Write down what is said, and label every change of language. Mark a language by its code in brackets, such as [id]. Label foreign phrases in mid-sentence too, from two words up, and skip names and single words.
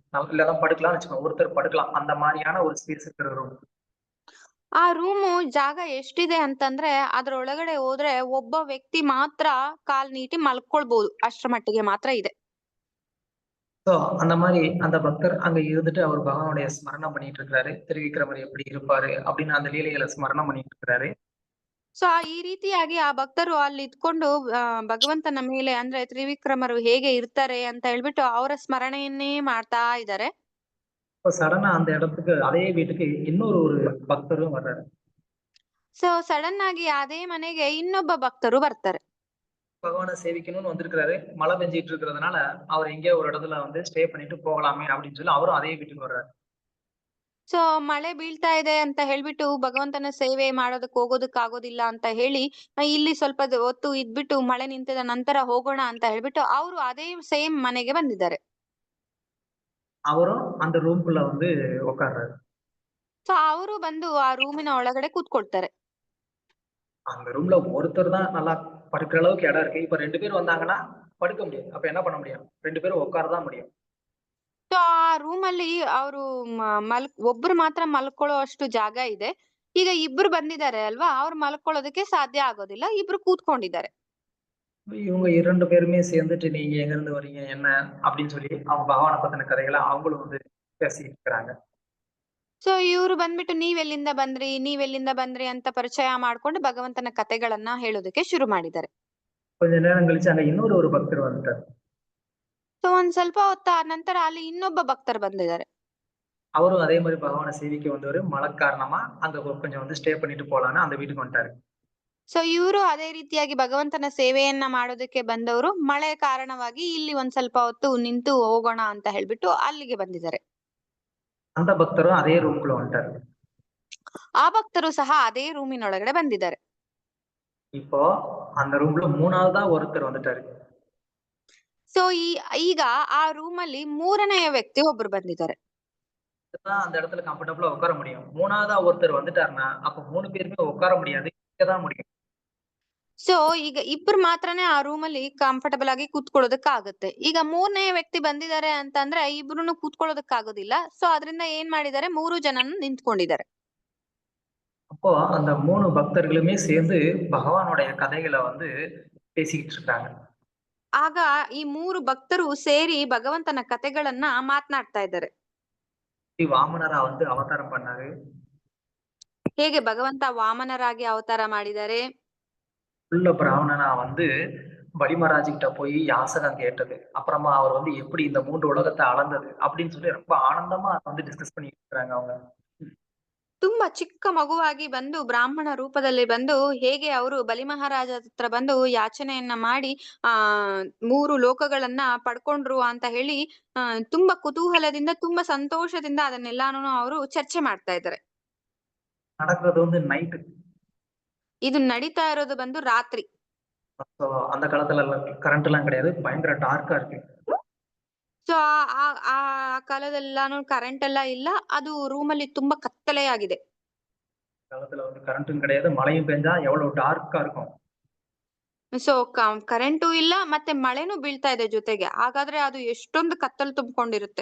[ta] இல்லதான் படுக்கலாம்னு வச்சுக்கோங்க, ஒருத்தர் படுக்கலாம், அந்த மாதிரியான ஒரு ஸ்பேஸ் இருக்கிற ரூம். [kn] ಆ ರೂಮು ಜಾಗ ಎಷ್ಟಿದೆ ಅಂತಂದ್ರೆ ಅದ್ರೊಳಗಡೆ ಹೋದ್ರೆ ಒಬ್ಬ ವ್ಯಕ್ತಿ ಮಾತ್ರ ಕಾಲ್ ನೀಟಿ ಮಲ್ಕೊಳ್ಬಹುದು. ಅಷ್ಟ್ರ ಮಟ್ಟಿಗೆ ಮಾತ್ರ ಇದೆ. [ta] சோ அந்த மாதிரி அந்த பக்தர் அங்க இருந்துட்டு அவர் பகவானுடைய ஸ்மரணம் பண்ணிட்டு இருக்கிறாரு. திருவிக்கிரமர் எப்படி இருப்பாரு அப்படின்னு அந்த லீலைகளை ஸ்மரணம் பண்ணிட்டு இருக்கிறாரு. [kn] ಸೊ ಈ ರೀತಿಯಾಗಿ ಆ ಭಕ್ತರು ಅಲ್ಲಿ ಇದ್ಕೊಂಡು ಭಗವಂತನ ಮೇಲೆ ಅಂದ್ರೆ ತ್ರಿವಿಕ್ರಮರು ಹೇಗೆ ಇರ್ತಾರೆ ಅಂತ ಹೇಳ್ಬಿಟ್ಟು ಅವರ ಸ್ಮರಣೆಯನ್ನೇ ಮಾಡ್ತಾ ಇದ್ದಾರೆ. [ta] இப்போ சடனா அந்த இடத்துக்கு அதே வீட்டுக்கு இன்னொரு ஒரு பக்தரும் வர்றாரு. [kn] ಸೊ ಸಡನ್ ಆಗಿ ಅದೇ ಮನೆಗೆ ಇನ್ನೊಬ್ಬ ಭಕ್ತರು ಬರ್ತಾರೆ. [ta] பகவானை சேவிக்கணும்னு வந்திருக்கிறாரு. மழை பெஞ்சிட்டு இருக்கிறதுனால அவர் எங்கேயோ ஒரு இடத்துல வந்து ஸ்டே பண்ணிட்டு போகலாமே அப்படின்னு சொல்லி அவரும் அதே வீட்டுக்கு வர்றாரு. [kn] ಸೊ ಮಳೆ ಬೀಳ್ತಾ ಇದೆ ಅಂತ ಹೇಳ್ಬಿಟ್ಟು ಭಗವಂತನ ಸೇವೆ ಮಾಡೋದಕ್ಕೆ ಹೋಗೋದಕ್ ಆಗೋದಿಲ್ಲ ಅಂತ ಹೇಳಿ ಇಲ್ಲಿ ಸ್ವಲ್ಪ ಹೊತ್ತು ಇದ್ಬಿಟ್ಟು ಮಳೆ ನಿಂತಿದ ನಂತರ ಹೋಗೋಣ ಅಂತ ಹೇಳ್ಬಿಟ್ಟು ಅವರು ಅದೇ ಸೇಮ್ ಮನೆಗೆ ಬಂದಿದ್ದಾರೆ. [ta] அவரும் அந்த ரூம்குள்ள வந்து உட்கார்றாரு. [kn] ಸೊ ಅವರು ಬಂದು ಆ ರೂಮಿನ ಒಳಗಡೆ ಕೂತ್ಕೊಳ್ತಾರೆ. [ta] அந்த ரூம்ல ஒருத்தர் தான் நல்லா படுக்கிற அளவுக்கு இடம் இருக்கு. இப்ப 2 பேர் வந்தாங்கன்னா படுக்க முடியாது. அப்ப என்ன பண்ண முடியும்? 2 பேரும் உட்காரதான் முடியும். [kn] ಸೊ ಆ ರೂಮ್ ಅಲ್ಲಿ ಅವರು ಒಬ್ರು ಮಾತ್ರ ಮಲ್ಕೊಳ್ಳೋ ಅಷ್ಟು ಜಾಗ ಇದೆ. ಈಗ ಇಬ್ರು ಬಂದಿದ್ದಾರೆ ಅಲ್ವಾ, ಅವ್ರು ಮಲ್ಕೊಳ್ಳೋದಕ್ಕೆ ಸಾಧ್ಯ ಆಗೋದಿಲ್ಲ, ಇಬ್ರು ಕೂತ್ಕೊಂಡಿದ್ದಾರೆ. [ta] இவங்க 2 பேருமே சேர்ந்துட்டு நீங்க எங்க இருந்து வர்றீங்க என்ன அப்படின்னு சொல்லி அவங்க பகவானை பத்தின கதைகளை அவங்களும் வந்து பேசிட்டு இருக்கிறாங்க. [kn] ಸೊ ಇವ್ರು ಬಂದ್ಬಿಟ್ಟು ನೀವೆಲ್ಲಿಂದ ಬಂದ್ರಿ ಅಂತ ಪರಿಚಯ ಮಾಡ್ಕೊಂಡು ಭಗವಂತನ ಕಥೆಗಳನ್ನ ಹೇಳೋದಕ್ಕೆ ಶುರು ಮಾಡಿದ್ದಾರೆ. [ta] கொஞ்ச நேரம் கழிச்சு அங்க இன்னொரு ஒரு பக்தர் வந்துட்டார். [kn] ಸೊ ಒಂದ್ ಸ್ವಲ್ಪ ಹೊತ್ತ ನಂತರ ಅಲ್ಲಿ ಇನ್ನೊಬ್ಬ ಭಕ್ತರು ಬಂದಿದ್ದಾರೆ. [ta] அவரும் அதே மாதிரி பகவானை சேவிக்க வந்தவர். மழை காரணமா அங்க கொஞ்சம் வந்து ஸ்டே பண்ணிட்டு போலான்னு அந்த வீட்டுக்கு வந்துட்டாரு. [kn] ಸೊ ಇವರು ಅದೇ ರೀತಿಯಾಗಿ ಭಗವಂತನ ಸೇವೆಯನ್ನ ಮಾಡೋದಕ್ಕೆ ಬಂದವರು. ಮಳೆ ಕಾರಣವಾಗಿ ಇಲ್ಲಿ ಒಂದ್ ಸ್ವಲ್ಪ ಹೊತ್ತು ನಿಂತು ಹೋಗೋಣ ಅಂತ ಹೇಳ್ಬಿಟ್ಟು ಅಲ್ಲಿಗೆ ಬಂದಿದ್ದಾರೆ. [ta] அந்த பக்தரும் அதே ரூம்குள்ள வந்துட்டாரு. [kn] ಆ ಭಕ್ತರು ಸಹ ಅದೇ ರೂಮಿನೊಳಗಡೆ ಬಂದಿದ್ದಾರೆ. [ta] இப்போ அந்த ரூம்ல 3வது ஒருத்தர் வந்துட்டாரு. [kn] ಸೊ ಈಗ ಆ ರೂಮ್ ಅಲ್ಲಿ 3ನೆಯ ವ್ಯಕ್ತಿ ಒಬ್ರು ಬಂದಿದ್ದಾರೆ. [ta] அந்த இடத்துல கம்ஃபர்டபுளா உட்கார முடியும். 3வது ஒருத்தர் வந்துட்டாருன்னா அப்ப 3 பேருமே உட்கார முடியாது. இங்கதான் முடியும். [kn] ಸೊ ಈಗ ಇಬ್ರು ಮಾತ್ರನೇ ಆ ರೂಮ್ ಅಲ್ಲಿ ಕಂಫರ್ಟಬಲ್ ಆಗಿ ಕೂತ್ಕೊಳ್ಳೋದಕ್ಕಾಗುತ್ತೆ. ಈಗ 3ನೇ ವ್ಯಕ್ತಿ ಬಂದಿದ್ದಾರೆ ಅಂತಂದ್ರೆ ಇಬ್ರುನು ಕೂತ್ಕೊಳ್ಳೋದಕ್ಕಾಗೋದಿಲ್ಲ. ಸೊ ಅದರಿಂದ ಏನ್ ಮಾಡಿದ್ದಾರೆ, 3 ಜನನು ನಿಂತ್ಕೊಂಡಿದ್ದಾರೆ. [ta] அப்போ அந்த 3 பக்தர்களுமே சேர்ந்து பகவானுடைய கதைகளை வந்து பேசிக்கிட்டு இருக்காங்க. [kn] ಆಗ ಈ 3 ಭಕ್ತರು ಸೇರಿ ಭಗವಂತನ ಕಥೆಗಳನ್ನ ಮಾತನಾಡ್ತಾ ಇದ್ದಾರೆ. [ta] வாமனரா வந்து அவதாரம் பண்ணாரு. [kn] ಹೇಗೆ ಭಗವಂತ ವಾಮನರಾಗಿ ಅವತಾರ ಮಾಡಿದ್ದಾರೆ. [ta] உள்ள பிராமணனா வந்து பலிமராஜ் கிட்ட போய் யாசகம் கேட்டது. அப்புறமா அவர் வந்து எப்படி இந்த 3 உலகத்தை அளந்தது அப்படின்னு சொல்லி ரொம்ப ஆனந்தமா வந்து டிஸ்கஸ் பண்ணிட்டு இருக்காங்க அவங்க. [kn] ತುಂಬಾ ಚಿಕ್ಕ ಮಗುವಾಗಿ ಬಂದು ಬ್ರಾಹ್ಮಣ ರೂಪದಲ್ಲಿ ಬಂದು ಹೇಗೆ ಅವರು ಬಲಿ ಮಹಾರಾಜ ಹತ್ರ ಬಂದು ಯಾಚನೆಯನ್ನ ಮಾಡಿ 3 ಲೋಕಗಳನ್ನ ಪಡ್ಕೊಂಡ್ರು ಅಂತ ಹೇಳಿ ತುಂಬಾ ಕುತೂಹಲದಿಂದ ತುಂಬಾ ಸಂತೋಷದಿಂದ ಅದನ್ನೆಲ್ಲಾನು ಅವರು ಚರ್ಚೆ ಮಾಡ್ತಾ ಇದ್ದಾರೆ. [ta] நடக்கிறது வந்து நைட்டு. [kn] ಇದು ನಡೀತಾ ಇರೋದು ಬಂದು ರಾತ್ರಿ. [ta] அந்த காலத்துல கரண்ட் எல்லாம் கிடையாது. பயங்கர டார்க்கா இருக்கு. [kn] ಸೊ ಆ ಕಾಲದಲ್ಲಾನು ಕರೆಂಟ್ ಎಲ್ಲ ಇಲ್ಲ. ಅದು ರೂಮ್ ಅಲ್ಲಿ ತುಂಬಾ ಕತ್ತಲೆಯಾಗಿದೆ. [ta] காலத்துல வந்து கரண்ட்டும் கிடையாது. மழையும் பெஞ்சா எவ்வளவு டார்க்கா இருக்கும். [kn] ಸೊ ಕರೆಂಟು ಇಲ್ಲ ಮತ್ತೆ ಮಳೆನೂ ಬೀಳ್ತಾ ಇದೆ ಜೊತೆಗೆ. ಹಾಗಾದ್ರೆ ಅದು ಎಷ್ಟೊಂದು ಕತ್ತಲು ತುಂಬಿಕೊಂಡಿರುತ್ತೆ.